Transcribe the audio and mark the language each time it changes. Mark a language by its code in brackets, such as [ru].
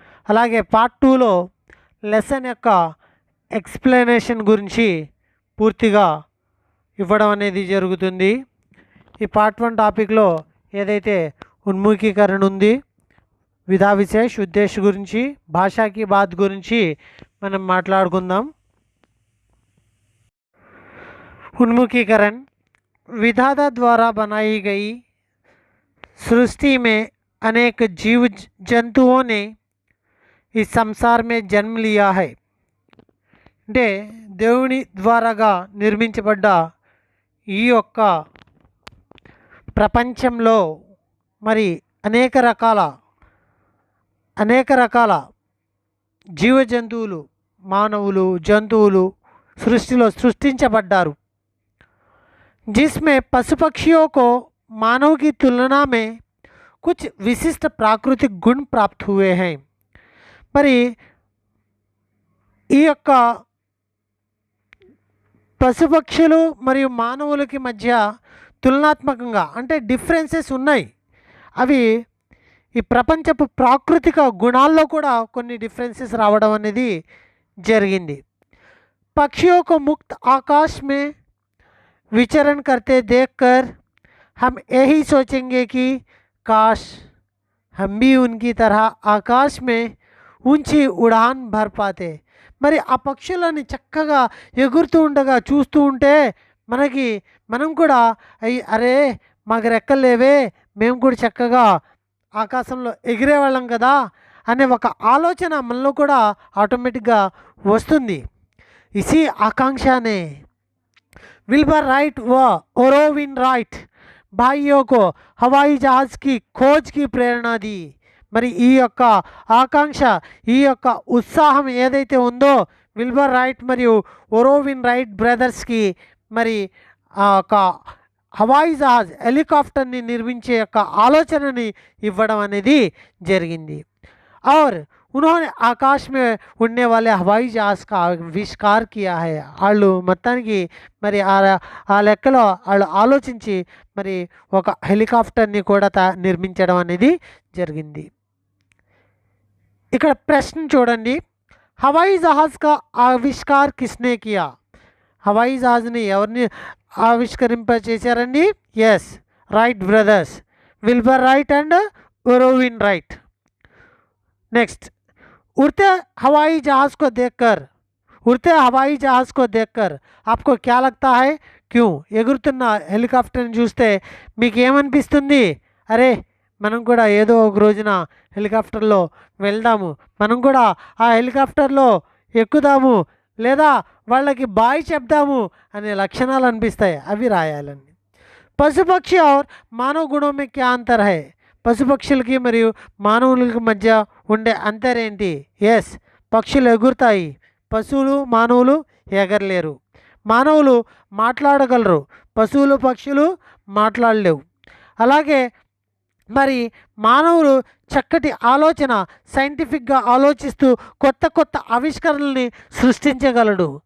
[te] అలాగే పార్ట్ 2లో లెసన్ యొక్క ఎక్స్ప్లెనేషన్ గురించి పూర్తిగా ఇవ్వడం అనేది జరుగుతుంది. ఈ పార్ట్ 1 టాపిక్లో ఏదైతే ఉన్ముఖీకరణ ఉంది, విధా విశేష్, ఉద్దేశ్ గురించి, [hi] భాషాకి బాత్ [te] గురించి మనం మాట్లాడుకుందాం. [hi] उन्मुखीकरण विधाता द्वारा बनाई गई सृष्टि में अनेक जीव जंतुओं ने इस संसार में जन्म लिया है. [te] అంటే దేవుని ద్వారాగా నిర్మించబడ్డ ఈ యొక్క ప్రపంచంలో మరి అనేక రకాల జీవ జంతువులు, మానవులు, జంతువులు సృష్టిలో సృష్టించబడ్డారు. [hi] जिसमें पशु पक्षियों को मानव की तुलना में कुछ विशिष्ट प्राकृतिक गुण प्राप्त हुए हैं. [te] మరి ఈ యొక్క పశుపక్షులు మరియు మానవులకి మధ్య తులనాత్మకంగా అంటే డిఫరెన్సెస్ ఉన్నాయి. అవి ఈ ప్రపంచపు ప్రాకృతిక గుణాల్లో కూడా కొన్ని డిఫరెన్సెస్ రావడం అనేది జరిగింది. [hi] పక్షిयों को मुक्त आकाश में विचरण करते देखकर हम यही सोचेंगे कि काश हम भी उनकी तरह आकाश में ऊंची उड़ान भर पाते. [te] మరి ఆ పక్షులని చక్కగా ఎగురుతూ ఉండగా చూస్తూ ఉంటే మనం కూడా అరే మాకు రెక్కలు లేవే, మేము కూడా చక్కగా ఆకాశంలో ఎగిరేవాళ్ళం కదా అనే ఒక ఆలోచన మనలో కూడా ఆటోమేటిక్గా వస్తుంది. [hi] ఇసి ఆకాంక్షనే विल्बर राइट व ओरोविन राइट भाइयों को हवाई जहाज की खोज की प्रेरणा दी. [te] మరి ఈ యొక్క ఆకాంక్ష, ఈ యొక్క ఉత్సాహం ఏదైతే ఉందో విల్బర్ రైట్ మరియు ఓరోవిన్ రైట్ బ్రదర్స్కి మరి ఆ యొక్క హవాయి జహాజ్ హెలికాప్టర్ని నిర్మించే యొక్క ఆలోచనని ఇవ్వడం అనేది జరిగింది. [hi] और उन्होंने आकाश में उड़ने वाले हवाई जहाज का आविष्कार किया है. [te] వాళ్ళు మొత్తానికి మరి ఆ లెక్కలో వాళ్ళు ఆలోచించి మరి ఒక హెలికాప్టర్ని కూడా నిర్మించడం అనేది జరిగింది. ఇక్కడ ప్రశ్న చూడండి, [hi] హవాయి జహాజ్ కా ఆవిష్కార్ కిస్నే కియా? [te] హవాయి జహాజ్ని ఎవరిని ఆవిష్కరింపచేశారండి? Yes, right brothers, Wilber right and ఓరోవిన్ right. [hi] Next, उड़ते हवाई जहाज़ को देखकर आपको क्या लगता है? क्यों? [te] ఎగురుతున్న హెలికాప్టర్ని చూస్తే మీకు ఏమనిపిస్తుంది? అరే మనం కూడా ఏదో ఒక రోజున హెలికాప్టర్లో వెళ్దాము, మనం కూడా ఆ హెలికాప్టర్లో ఎక్కుదాము, లేదా వాళ్ళకి బాయ్ చెప్దాము అనే లక్షణాలు అనిపిస్తాయి. అవి రాయాలండి. [hi] పశుపక్షి और मानव गुणों में क्या अंतर है? [te] పశుపక్షులకి మరియు మానవులకి మధ్య ఉండే అంతర్ ఏంటి? ఎస్, పక్షులు ఎగురుతాయి, పశువులు మానవులు ఎగరలేరు. మానవులు మాట్లాడగలరు, పశువులు పక్షులు మాట్లాడలేవు. అలాగే మరి మానవులు చక్కటి ఆలోచన, సైంటిఫిక్గా ఆలోచిస్తూ కొత్త కొత్త ఆవిష్కరణల్ని సృష్టించగలడు.